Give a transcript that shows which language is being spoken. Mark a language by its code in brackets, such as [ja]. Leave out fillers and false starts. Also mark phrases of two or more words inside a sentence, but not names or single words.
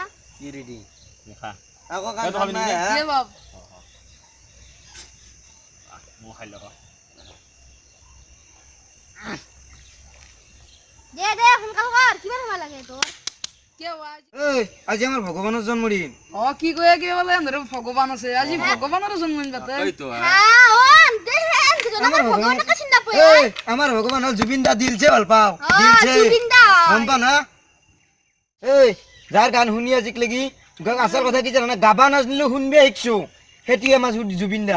[as] কি ৰেডি? খা। কাকো কান খান নাই হা? দে বাপ। মো খাই লগ। দে সোনকাল কৰ, কিমান সময় লাগে তোৰ? এই আজি আমাৰ ভগৱানৰ জন্মদিন। কি কয় কি বলে ধরে ভগবান আছে আজি ভগবানের জন্মদিন পাতে। আমাৰ ভগৱান হল জুবিন দা, দিলছে ভাল পাও। দিলছে গম পা না? এই যাৰ গান শুনি আজিক লাগি আচল কথা কি জানা, গাবা নাজনিলো শুনবে শিকছো, সেইটোৱে আমাৰ জুবিন দা।